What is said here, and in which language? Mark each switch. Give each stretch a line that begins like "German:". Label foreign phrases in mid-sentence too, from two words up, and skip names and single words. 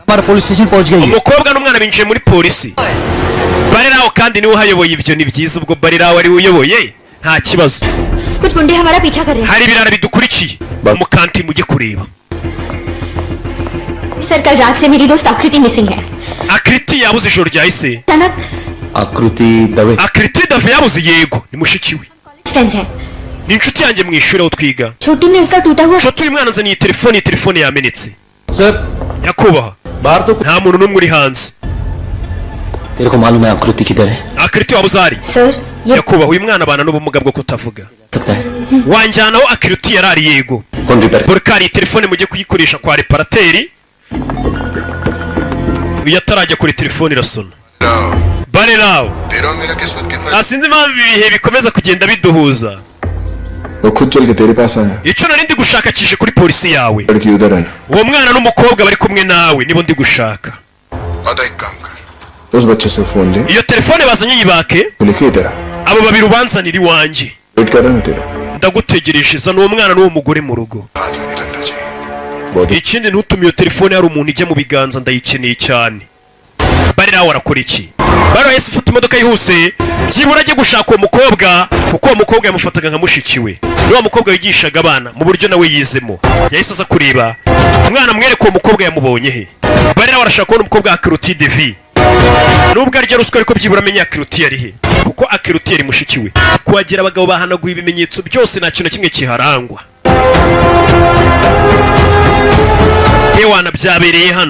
Hindi: पुलिस स्टेशन पहुंच गई है
Kinyarwanda: umukobwa n'umwana binjiye muri polisi bariraho kandi niwe uhayoboye ibyo ni byiza ubwo bariraho ari uyoboye nta kibazo
Hindi: कुछ गुंडे हमारा पीछा कर रहे हैं
Kinyarwanda: hari ibirara bidukurikiye umukanti mujye kureba
Hindi: सर कल रात से मेरी दोस्त आकृति मिसिंग है
Kinyarwanda: Akriti yabuze ijoro ryahise
Hindi: अचानक आकृति दवे
Kinyarwanda: Akriti dave yabuze yego ni mushiki we
Hindi: फ्रेंड्स है
Kinyarwanda: ni inshuti yanjye mu ishuri aho twiga
Hindi: छोटू ने उसका टूटा हुआ
Kinyarwanda: nshuti uyu mwana azaniye telefone yamenetse
Hindi: सर
Kinyarwanda: nyakubahwa
Hindi: बाहर तो
Kinyarwanda: nta muntu n'umwe uri hanze
Hindi: तेरे को मालूम है आकृति किधर है
Kinyarwanda: Akriti wabuze ari
Hindi: सर ये
Kinyarwanda: nyakubahwa uyu mwana abana n'ubumuga bwo kutavuga
Hindi: सकता है
Kinyarwanda: wanjyanaho Akriti yarari yego
Hindi: कौन रिपेयर
Kinyarwanda: Borikari iyi telefone mujye kuyikoresha kwa reparateri iyo atarajya kuri telefone irasona bareraho
Hindi: तेरा मेरा किस्मत कितना
Kinyarwanda: sinzi impamvu ibihe bikomeza kugenda biduhuza
Hindi: वो खुद चल के तेरे पास आया
Kinyarwanda: icyo nari ndi gushaka kije kuri polisi yawe
Hindi: लड़की उधर आई
Kinyarwanda: uwo mwana n'umukobwa bari kumwe nawe nibo ndi gushaka
Hindi: आधा एक काम कर उस बच्चे से फोन ले
Kinyarwanda: iyo telefone bazanye yibake
Hindi: लिखे तेरा
Kinyarwanda: abo babiri ubanzanira iwanjye
Hindi: वेट कर रहा ना तेरा
Kinyarwanda: ndagutegereje zana uwo mwana n'uwo mugore mu rugo
Hindi: हाथ में नहीं लगना चाहिए बहुत
Kinyarwanda: ikindi ntutume iyo telefone hari umuntu ijya mu biganza ndayikeneye cyane bariraho warakora iki bariraho yahise ufata imodoka yihuse byibura ajye gushaka uwo mukobwa kuko uwo mukobwa yamufataga nka mushiki we ni wa mukobwa wigishaga abana mu buryo nawe yizemo yahise aza kureba umwana mwereka uwo mukobwa yamubonye he bariraho arashaka kubona umukobwa Akriti devi nubwo arya ruswa ariko byibura amenya Akriti yari he kuko Akriti yari mushiki we kuhagera abagabo bahanaguye ibimenyetso byose nta kintu na kimwe kiharangwa yewana byabereye hano